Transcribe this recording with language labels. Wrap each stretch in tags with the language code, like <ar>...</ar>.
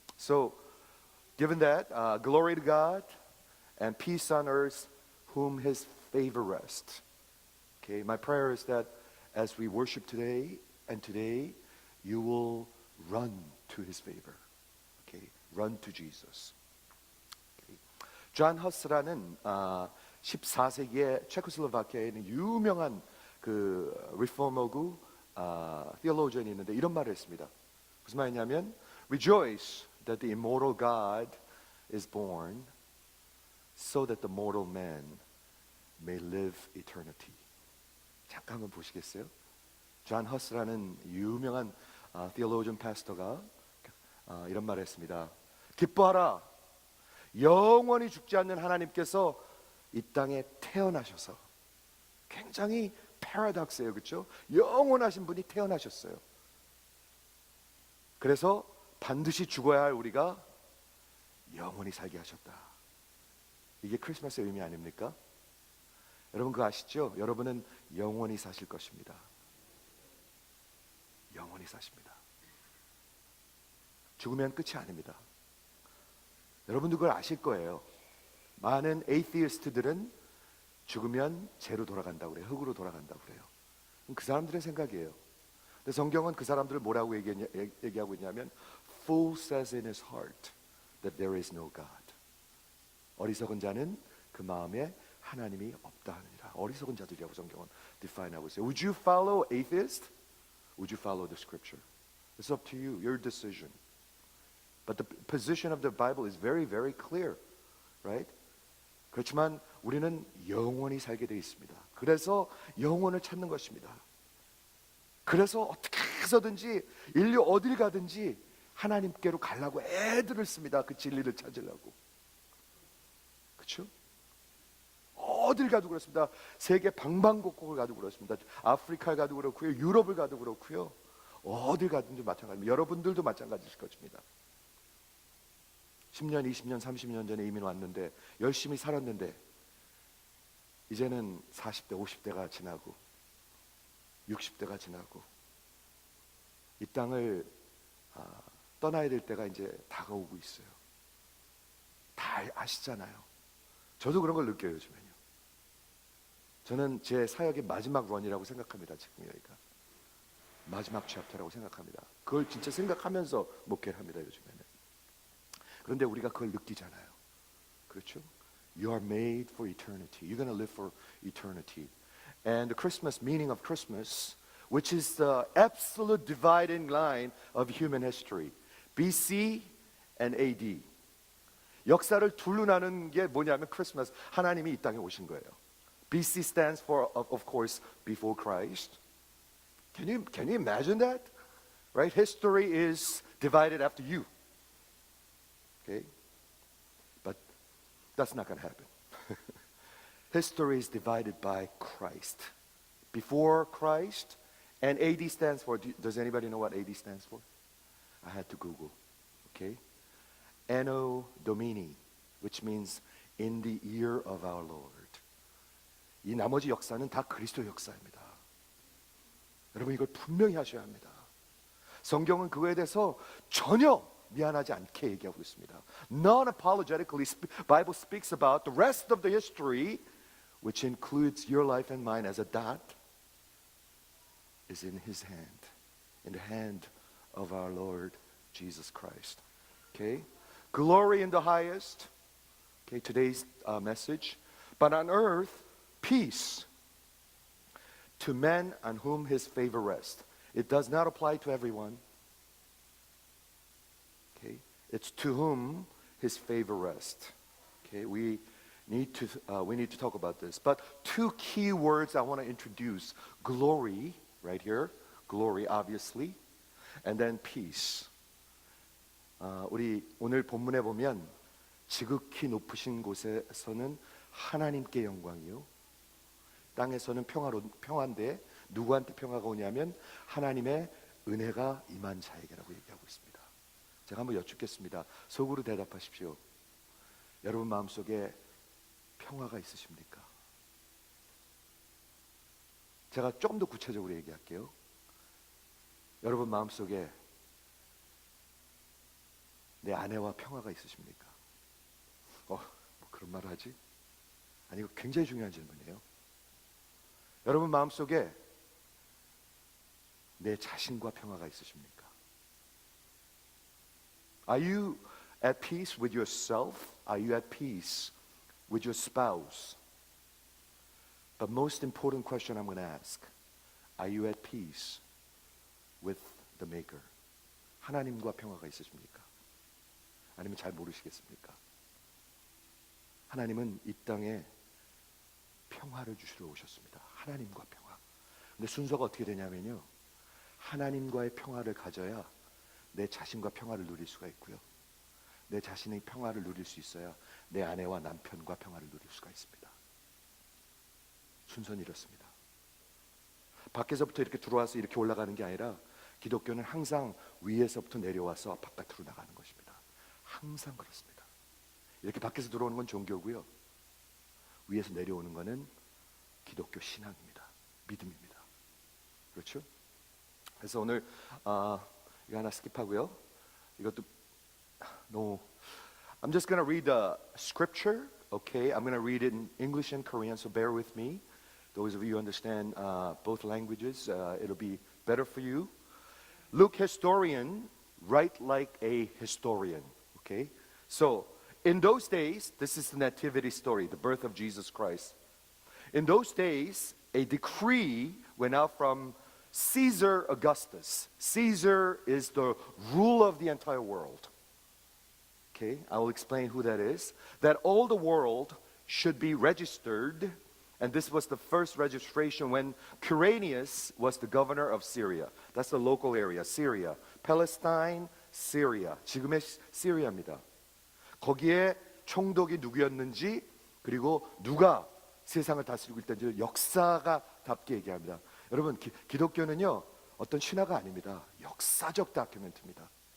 <en>So, given that, glory to God and peace on earth, whom His favor rests. Okay, my prayer is that as we worship today, you will run to His favor. Okay, run to Jesus. Okay.</en> <ko>존 허스라는 14세기에 체코슬로바키아에 있는 유명한 그 리포머구 theologian이 있는데 이런 말을 했습니다. 무슨 말이냐면</ko> <en>Rejoice that the immortal God is born so that the mortal man may live eternity.</en> <ko>잠깐 한번 보시겠어요? 존 허스라는 유명한 theologian pastor가 이런 말을 했습니다. 기뻐하라. 영원히 죽지 않는 하나님께서 이 땅에 태어나셔서, 굉장히 패러독스예요. 그렇죠? 영원하신 분이 태어나셨어요. 그래서 반드시 죽어야 할 우리가 영원히 살게 하셨다. 이게 크리스마스의 의미 아닙니까? 여러분 그거 아시죠? 여러분은 영원히 사실 것입니다. 영원히 사십니다. 죽으면 끝이 아닙니다. 여러분도 그걸 아실 거예요. 많은 에이티스트들은 죽으면 재로 돌아간다고 그래요. 흙으로 돌아간다고 그래요. 그 사람들의 생각이에요. 근데 성경은 그 사람들을 뭐라고 얘기하고 있냐면</ko> <en>Fool says in his heart that there is no God.</en> <ko>어리석은 자는 그 마음에 하나님이 없다 하느니라. 어리석은 자들이라고 성경은 define하고 있어요.</ko> <en>Would you follow atheist? Would you follow the scripture? It's up to you, your decision. But the position of the Bible is very, very clear, right?</en> <ko>그렇지만 우리는 영원히 살게 되어 있습니다. 그래서 영혼을 찾는 것입니다. 그래서 어떻게 해서든지 인류 어딜 가든지 하나님께로 가려고 애들을 씁니다. 그 진리를 찾으려고. 그렇죠? 어딜 가도 그렇습니다. 세계 방방곡곡을 가도 그렇습니다. 아프리카를 가도 그렇고요. 유럽을 가도 그렇고요. 어딜 가든지 마찬가지입니다. 여러분들도 마찬가지일 것입니다. 10년, 20년, 30년 전에 이민 왔는데 열심히 살았는데 이제는 40대, 50대가 지나고 60대가 지나고 이 땅을 떠나야 될 때가 이제 다가오고 있어요. 다 아시잖아요. 저도 그런 걸 느껴요, 요즘에는요. 저는 제 사역의 마지막 런이라고 생각합니다. 지금 여기가 마지막 챕터라고 생각합니다. 그걸 진짜 생각하면서 목회를 합니다, 요즘에는. 그런데 우리가 그걸 느끼잖아요. 그렇죠?</ko> <en>You are made for eternity. You're going to live for eternity. And the Christmas, meaning of Christmas, which is the absolute dividing line of human history, BC and AD.</en> <ko>역사를 둘로 나눈 게 뭐냐면 크리스마스, 하나님이 이 땅에 오신 거예요.</ko> <en>BC stands for, of course, before Christ. Can you imagine that? Right? History is divided after you. Okay? But that's not going to happen. History is divided by Christ. Before Christ, and AD stands for, does anybody know what AD stands for? I had to Google. Okay? Anno Domini, which means in the year of our Lord.</en> <ko>이 나머지 역사는 다 그리스도 역사입니다. 여러분 이걸 분명히 하셔야 합니다. 성경은 그거에 대해서 전혀 미안하지 않게 얘기하고 있습니다.</ko> <en>Non-apologetically, Bible speaks about the rest of the history, which includes your life and mine as a dot, is in His hand, in the hand of our Lord Jesus Christ. Okay, glory in the highest. Okay, today's message, but on earth peace to men on whom His favor rests. It does not apply to everyone. Okay, it's to whom His favor rests. Okay, we need to talk about this. But two key words I want to introduce: glory, right here, glory, obviously, and then peace.</en> <ko>우리 오늘 본문에 보면 지극히 높으신 곳에서는 하나님께 영광이요, 땅에서는 평화인데 누구한테 평화가 오냐면 하나님의 은혜가 임한 자에게라고 얘기하고 있습니다. 제가 한번 여쭙겠습니다. 속으로 대답하십시오. 여러분 마음속에 평화가 있으십니까? 제가 조금 더 구체적으로 얘기할게요. 여러분 마음속에 내 아내와 평화가 있으십니까? 뭐 그런 말을 하지? 아니 이거 굉장히 중요한 질문이에요. 여러분 마음속에 내 자신과 평화가 있으십니까?</ko> <en>Are you at peace with yourself? Are you at peace with your spouse? But most important question I'm going to ask, are you at peace with the Maker?</en> <ko>하나님과 평화가 있으십니까? 아니면 잘 모르시겠습니까? 하나님은 이 땅에 평화를 주시러 오셨습니다. 하나님과 평화. 근데 순서가 어떻게 되냐면요, 하나님과의 평화를 가져야 내 자신과 평화를 누릴 수가 있고요, 내 자신의 평화를 누릴 수 있어야 내 아내와 남편과 평화를 누릴 수가 있습니다. 순서는 이렇습니다. 밖에서부터 이렇게 들어와서 이렇게 올라가는 게 아니라 기독교는 항상 위에서부터 내려와서 바깥으로 나가는 것입니다. 항상 그렇습니다. 이렇게 밖에서 들어오는 건 종교고요, 위에서 내려오는 거는 기독교 신앙입니다. 믿음입니다. 그렇죠? 그래서 오늘 이거 하나 스킵하고요. 이것도</ko> <en>no. I'm just going to read the scripture. Okay, I'm going to read it in English and Korean, so bear with me. Those of you who understand both languages, it'll be better for you. Luke historian, write like a historian. Okay, so in those days, this is the nativity story, the birth of Jesus Christ. In those days, a decree went out from Caesar Augustus. Caesar is the ruler of the entire world. Okay, I will explain who that is. That all the world should be registered, and this was the first registration when Quirinius was the governor of Syria. That's the local area, Syria.</en> <ko>Palestine, Syria. 지금의 시리아입니다. 거기에 총독이 누구였는지 그리고 누가 세상을 다스리고 있다는지 역사가 답게 얘기합니다. 여러분 기독교는요 어떤 신화가 아닙니다. 역사적 다큐멘트입니다.</ko>